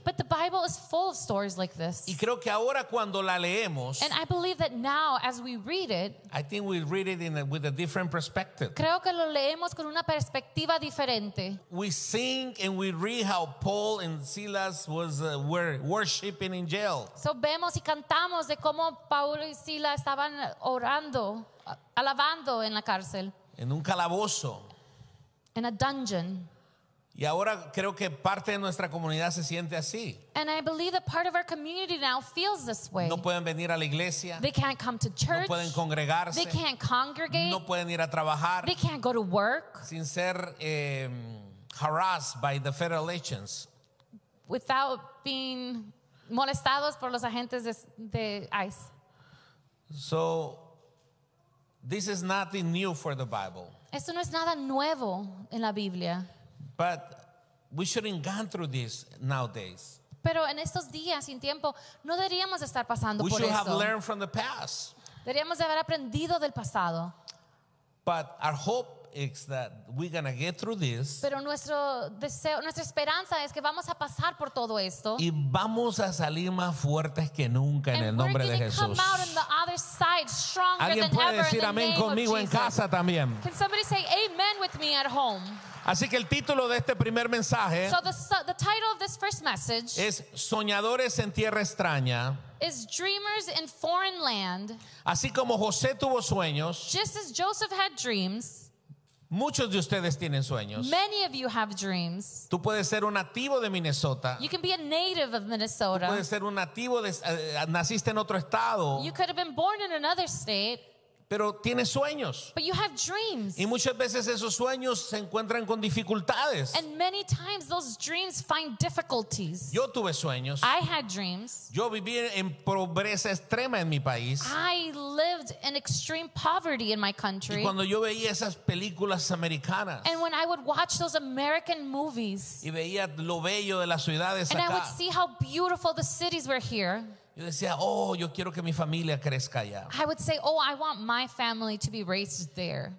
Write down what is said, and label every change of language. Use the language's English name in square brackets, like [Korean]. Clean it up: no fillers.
[English] But the Bible is full of stories like this. [Spanish] Y creo que ahora cuando la leemos, [English] and I believe that now as we read it, I think we read it in with a different perspective. [Spanish] Creo que lo leemos con una perspectiva diferente. [English] We think and we read how Paul and Silas were worshiping in jail. So [Spanish] vemos y cantamos de cómo Pablo y Silas estaban orando, alabando en la cárcel. En un calabozo. [English] In a dungeon. [Spanish] Y ahora creo que parte de nuestra comunidad se siente así. [English] And I believe that part of our community now feels this way. [Spanish] No pueden venir a la iglesia. [English] They can't come to church. [Spanish] No pueden congregarse. [English] They can't congregate. [Spanish] No pueden ir a trabajar. [English] They can't go to work. [Spanish] Sin ser [English] harassed by the federal agents. Without being [Spanish] molestados por los agentes de ICE. [English] So this is nothing new for the Bible. [Spanish] Esto no es nada nuevo en la Biblia. [English] But we shouldn't go through this nowadays. [Spanish] Pero en estos días sin tiempo no deberíamos estar pasando por eso. [English] We should have learned from the past. [Spanish] Deberíamos haber aprendido del pasado. [English] But our hope is that we're gonna get through this. [Spanish] Pero nuestro deseo, nuestra esperanza es que vamos a pasar por todo esto. Y vamos a salir más fuertes que nunca en el nombre de Jesús. [English] And we're gonna come out on the other side stronger than ever. [Spanish] ¿Alguien puede decir amén conmigo en casa también? [English] Can somebody say amen with me at home? [Spanish] Así que el título de este primer mensaje, [English] so the title of this first message, [Spanish] es Soñadores en Tierra Extraña, [English] is Dreamers in Foreign Land. [Spanish] Así como José tuvo sueños, [English] just as Joseph had dreams, [Spanish] muchos de ustedes tienen sueños. [English] Many of you have dreams. [Spanish] Tú puedes ser un nativo de Minnesota. [English] You can be a native of Minnesota. [Spanish] Tú puedes ser un nativo de, naciste en otro estado. [English] You could have been born in another state. [Spanish] Pero tienes sueños. [English] But you have dreams. [Spanish] Y muchas veces esos sueños se encuentran con dificultades. [English] And many times those dreams find difficulties. [Spanish] Yo tuve sueños. [English] I had dreams. [Spanish] Yo viví en pobreza extrema en mi país. [English] I lived in extreme poverty in my country. [Spanish] Y cuando yo veía esas películas americanas. [English] And when I would watch those American movies. [Spanish] Y veía lo bello de las ciudades [English] and [Spanish] acá. [English] And I would see how beautiful the cities were here. [Spanish] Yo decía, oh, yo quiero que mi familia crezca allá. [English] I would say, oh, I want my family to be raised there.